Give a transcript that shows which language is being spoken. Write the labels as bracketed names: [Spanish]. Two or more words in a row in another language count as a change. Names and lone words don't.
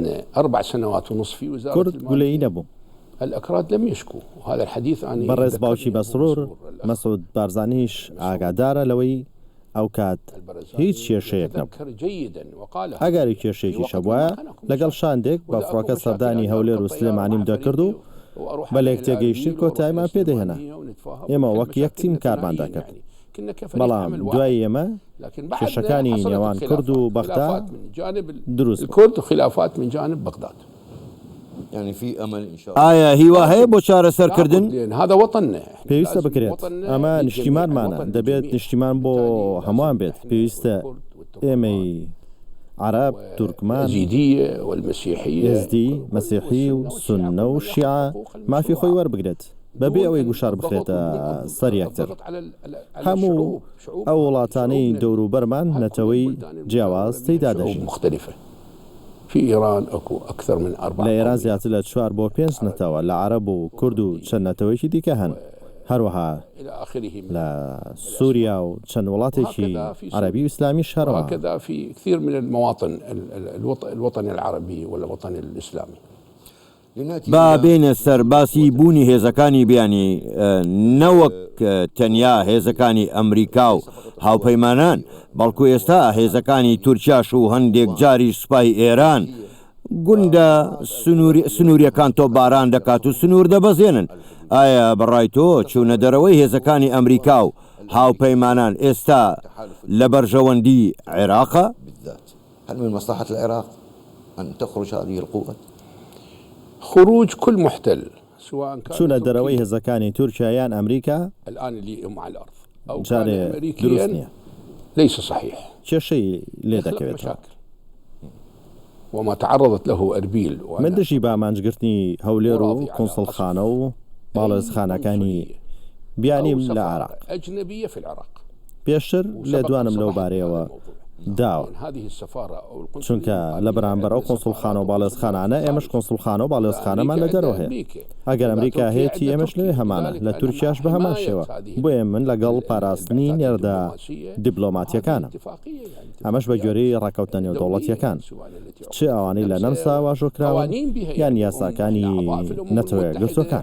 [Central Kurdish] کورد گولەیی نەبوو بەڕێز باوکی بەسرور مەسعود بارزانیش ئاگادارە لەوەی ئەو کات هیچ کێشەیەک نەبوو ئەگەری کێشەیەکی شەبووە لەگەڵ شاندێک بە فڕۆکە سەردانی هەولێر و سلێمانیم دەکرد و بە لێک تێگەیشتی کۆتاییمان پێدەهێنا ئێمە وەک یەک تیم کارمان دەکرد بەڵام دوای ئێمە کێشەکانی نێوان کورد و بەغدا دروست [Arabic] الكرد وخلافات من جانب بغداد يعني في امل ان شاء الله [Central Kurdish] ئایا هیوا هەیە بۆ چارەسەرکردن [Arabic] هذا وطننا [Central Kurdish] پێویستە بکرێت ئەمە نیشتیمانمانە دەبێت نیشتیمان بۆ هەمووان بێت پێویستە ئێمەی عرب تورکمان ئێزدی مەسیحی و سوننە و شیعە مافی خۆی وەربگرێت بەبێ ئەوەی گوشار بخرێتە سەر یەکتر هەموو ئەو وڵاتانەی دەوروبەرمان نەتەوەی جیاواز تێیدا دەژین [Arabic] في إيران أكو أكثر من 4 [Central Kurdish] لە ئێران زیاتر لە 4 بۆ 5 نەتەوە لە عەرەب و کورد و چەند نەتەوەیکی دیکە هەن هەروەها لە سووریا و چەند وڵاتێکی عەرەبی و ئیسلامیش هەروەها [Arabic] وهكذا في كثير من المواطن الوطن العربي والوطن الإسلامي [Central Kurdish] با بێنە سەر باسی بوونی هێزەکانی بیانی نەوەک تەنیا هێزەکانی ئەمریکا و هاوپەیمانان بەڵکو ئێستا هێزەکانی تورکیاش و هەندێک جاریش سوپای ئێران گوندە سنووریەکان تۆ باران دەکات و سنوور دەبەزێنن. ئایا بەڕای تۆ چوونە دەرەوەی هێزەکانی ئەمریکا و هاوپەیمانان ئێستا لە بەرژەوەندی عێراقە؟ [Arabic] هل من مصلحة العراق أن تخرج هذه القوات؟ خروج كل محتل سواء كان [Central Kurdish] چوونە دەرەوەی هێزەکانی تورکیا یان ئەمریکا [Arabic] الآن اللي هم على الأرض أو [Central Kurdish] جارێ [Arabic] كان [Central Kurdish] دروست [Arabic] أمريكيا [Central Kurdish] نییە، [Arabic] ليس صحيح، [Central Kurdish] کێشەی لێ [Arabic] يخلق [Central Kurdish] دەکەوێتەوە. [Arabic] مشاكل. وما تعرضت له أربيل [Central Kurdish] من دژی بامانجگرتنی هەولێر و کۆنسڵخانە و باڵێزخانەکانی بیانیم لە عێراق. [Arabic] أجنبية في العراق. [Central Kurdish] پێشتر لێدوانم لەو بارەیەوە داوە، چونکە لە بەرامبەر ئەو کۆنسڵخانە و باڵێزخانانە ئێمەش کۆنسڵخانە و باڵێزخانەمان لە دەرەوە هەیە. ئەگەر ئەمریکا هەیەی ئێمەش لێ هەمانە، لە تورکیاش بە هەمان شێوە. بۆیە من لەگەڵ پاراستنی نێردە دیبلۆماتیەکانە، ئەمەش بە گوێرەی ڕاکەوتنە نێودەوڵەتیەکان، چ ئەوانەی لە نەمسا واژۆکراون یان یاساکانی نەتەوە گرتوەکان.